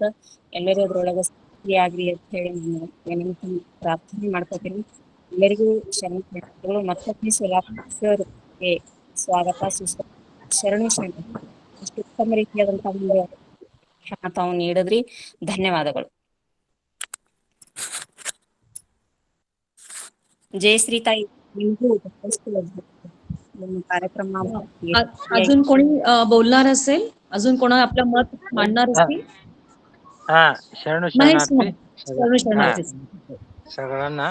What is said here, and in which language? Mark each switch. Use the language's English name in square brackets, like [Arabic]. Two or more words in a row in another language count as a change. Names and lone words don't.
[Kannada] ಎಲ್ಲರೂ ಅದ್ರೊಳಗೆ ಆಗ್ಲಿ ಅಂತ ಹೇಳಿ ನಾನು ಪ್ರಾರ್ಥನೆ ಮಾಡ್ಕೋತೀನಿ. ಎಲ್ಲರಿಗೂ ಶರಣಾರ್ಥಿಗಳು. ಮತ್ತೊಮ್ಮೆ ಸರ್ ಸ್ವಾಗತ, ಶರಣು. ಅಷ್ಟು ಉತ್ತಮ ರೀತಿಯಾದಂತಹ ಒಂದು ತಾವು ನೀಡಿದ್ರಿ. ಧನ್ಯವಾದಗಳು. [Marathi] जयश्री ताई, कार्यक्रम अजून कोणी बोलणार असेल, अजून कोणा आपलं मत मांडणार असतील? शरणार्थी सगळ्यांना.